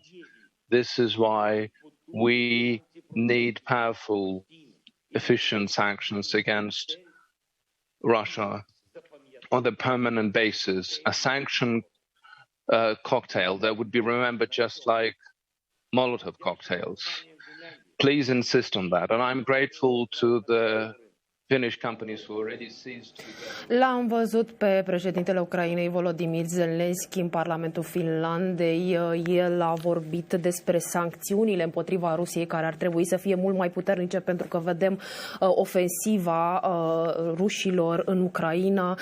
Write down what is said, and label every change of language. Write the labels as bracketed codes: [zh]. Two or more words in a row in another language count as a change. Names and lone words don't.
[en] This is why we need powerful, efficient sanctions against Russia on a permanent basis, a sanction cocktail that would be remembered just like Molotov cocktails. Please insist on that. And I'm grateful to the Finnish companies who already seized. [ro] L-am văzut pe președintele Ucrainei, Volodymyr Zelenski, în Parlamentul Finlandei. El a vorbit despre sancțiunile împotriva Rusiei, care ar trebui să fie mult mai puternice, pentru că vedem ofensiva rușilor în Ucraina.